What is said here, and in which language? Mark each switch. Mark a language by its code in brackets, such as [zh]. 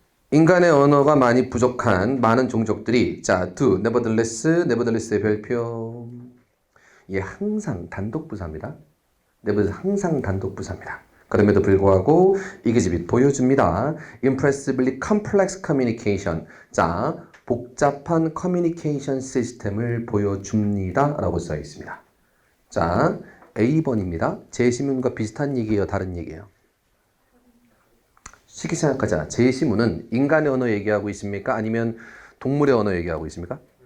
[ko] 인간의 언어가 많이 부족한 많은 종족들이 자, do, nevertheless의 별표. 얘 항상 단독부사입니다. nevertheless 항상 단독부사입니다. 그럼에도 불구하고 exhibit 보여줍니다. [en] impressively complex communication. [ko] 자, 복잡한 커뮤니케이션 시스템을 보여줍니다. 라고 써 있습니다. 자, A번입니다. 제시문과 비슷한 얘기예요? 다른 얘기예요? 쉽게 생각하자. 제시문은 인간의 언어 얘기하고 있습니까? 아니면 동물의 언어 얘기하고 있습니까?